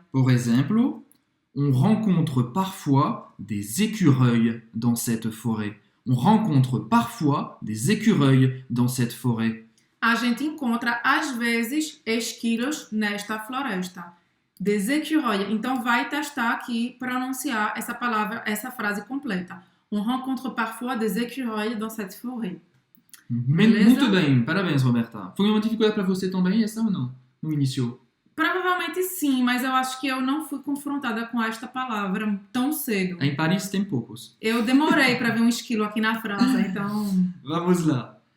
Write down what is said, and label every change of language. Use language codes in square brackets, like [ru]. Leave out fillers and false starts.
[pt] Por exemplo, [fr] on rencontre parfois des écureuils dans cette forêt. On rencontre parfois des écureuils dans cette forêt. [pt] A gente encontra, às vezes, esquilos nesta floresta. [fr] Des écureuils. [pt] Então, vai testar aqui, pronunciar essa palavra, essa frase completa. [fr] On rencontre parfois des écureuils dans cette forêt. [pt] Muito bem, parabéns, Roberta. Foi uma dificuldade para você também, essa ou não? No início? Provavelmente sim, mas eu acho que eu não fui confrontada com esta palavra tão cedo. Em Paris tem poucos. Eu demorei para ver um esquilo aqui na França, então... Vamos lá.